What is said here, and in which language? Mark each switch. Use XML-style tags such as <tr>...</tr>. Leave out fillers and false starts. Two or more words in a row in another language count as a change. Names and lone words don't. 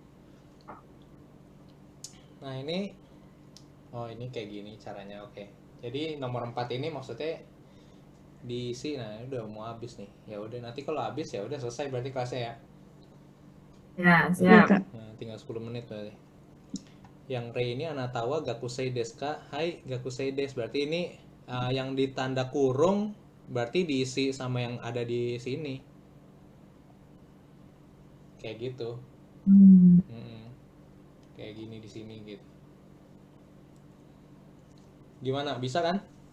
<id>Nah ini, oh ini kayak gini caranya, oke. Jadi nomor 4 ini maksudnya diisi. Nah, ini udah mau habis nih. Ya udah, nanti kalau habis ya udah selesai berarti kelasnya ya. Ya, Iya siap. kak. Nah, tinggal 10 menit berarti. Yang Rei ini</id> <ja>あなたは学生ですか? はい、学生です.</ja> <id>Berarti ini yang ditanda kurung berarti diisi sama yang ada di sini. Kayak gitu. Mm-mm. Kayak gini di sini gitu. Gimana? Bisa kan?</id>